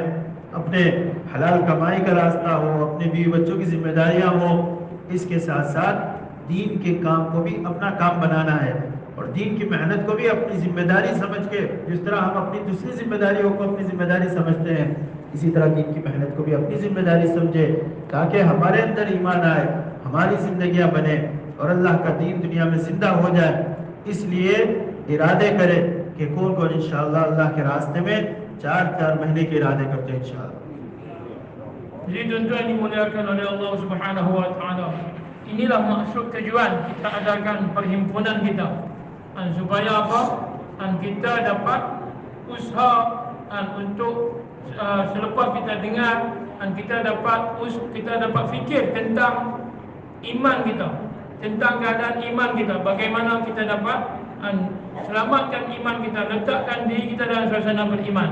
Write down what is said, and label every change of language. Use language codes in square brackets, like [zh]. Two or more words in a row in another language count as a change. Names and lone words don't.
[hi] अपने हलाल कमाई का रास्ता हो, अपने बीवी बच्चों की जिम्मेदारियां हो, इसके साथ साथ दीन के काम को भी अपना काम बनाना है और दीन की मेहनत को भी अपनी जिम्मेदारी समझ के, जिस तरह हम अपनी दूसरी जिम्मेदारियों को अपनी जिम्मेदारी समझते हैं, इसी तरह दीन की मेहनत को भी अपनी जिम्मेदारी समझे, ताकि हमारे अंदर ईमान आए, हमारी जिंदगियां बने और अल्लाह का दीन दुनिया में जिंदा हो जाए। इसलिए इरादे करें कि कौन कौन इंशाअल्लाह अल्लाह के रास्ते में 4 महीने के इरादे करते हैं इंशाअल्लाह। [ms] Jadi tuan-tuan dimuliakan oleh [ar] الله سبحانه وتعالى, [ms] inilah maksud tujuan kita adakan perhimpunan kita, supaya apa? Kita dapat usaha untuk selepas kita dengar, kita dapat fikir tentang iman kita, tentang keadaan iman kita, bagaimana kita dapat selamatkan iman kita, letakkan diri kita dalam suasana beriman.